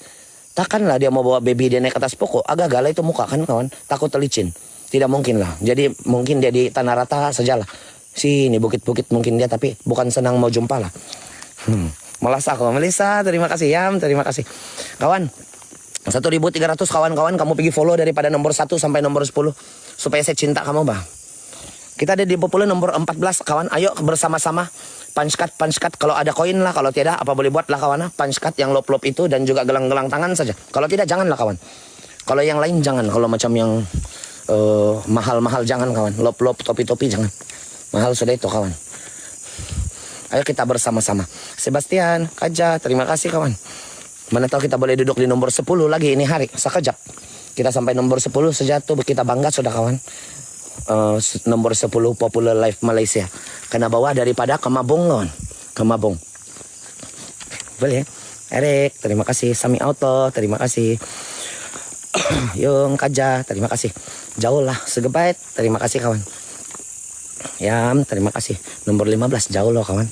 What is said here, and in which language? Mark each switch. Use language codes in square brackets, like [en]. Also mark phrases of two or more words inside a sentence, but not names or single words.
[ms] Takkanlah dia mau bawa baby dia naik atas pokok. Agak galak itu muka kan kawan. Takut terlicin. Tidak mungkin lah. Jadi mungkin dia di tanah rata sajalah. Sini bukit-bukit mungkin dia, tapi bukan senang mau jumpa lah. Malas aku. Melisa, terima kasih Yam, terima kasih. Kawan, 1.300 kawan-kawan kamu pergi follow daripada nomor 1 sampai nomor 10. Supaya saya cinta kamu bah. Kita ada di populer nomor 14 kawan. Ayo bersama-sama. Punch cut kalau ada koin lah, kalau tidak apa boleh buat lah kawan. Punch cut yang lop-lop itu dan juga gelang-gelang tangan saja. Kalau tidak janganlah kawan. Kalau yang lain jangan. Kalau macam yang mahal-mahal jangan kawan. Lop-lop, topi-topi jangan. Mahal sudah itu kawan. Ayo kita bersama-sama. Sebastian, Kaja, terima kasih kawan. Mana tahu kita boleh duduk di nomor 10 lagi ini hari. Sekejap. Kita sampai nomor 10 saja tuh kita bangga sudah kawan. Nomor 10 Popular Live Malaysia. Kena bawah daripada Kemabung kawan. Kemabung. Boleh. Erik, terima kasih. Sami Auto, terima kasih. Yung Kaja, terima kasih. Jauh lah, segebait, terima kasih kawan. Yam, terima kasih. Nomor 15, jauh loh kawan.